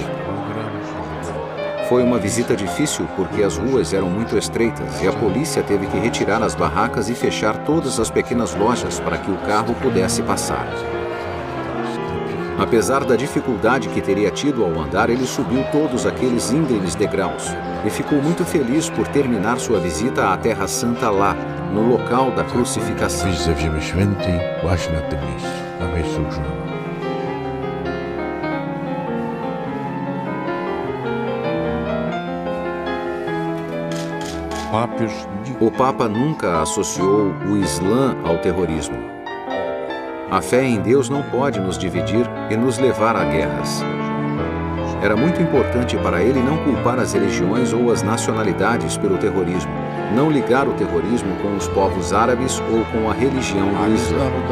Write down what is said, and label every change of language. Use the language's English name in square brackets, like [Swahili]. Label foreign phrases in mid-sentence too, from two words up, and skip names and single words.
[Portuguese] Foi uma visita difícil porque as ruas eram muito estreitas e a polícia teve que retirar as barracas e fechar todas as pequenas lojas para que o carro pudesse passar. Apesar da dificuldade que teria tido ao andar, ele subiu todos aqueles íngremes degraus e ficou muito feliz por terminar sua visita à Terra Santa lá, no local da crucificação. [Polish] wyjść ze Ziemi Świętej właśnie na tym miejscu, na miejscu krzyża. [Portuguese] O Papa nunca associou o Islã ao terrorismo. A fé em Deus não pode nos dividir e nos levar a guerras. Era muito importante para ele não culpar as religiões ou as nacionalidades pelo terrorismo, não ligar o terrorismo com os povos árabes ou com a religião do Islã.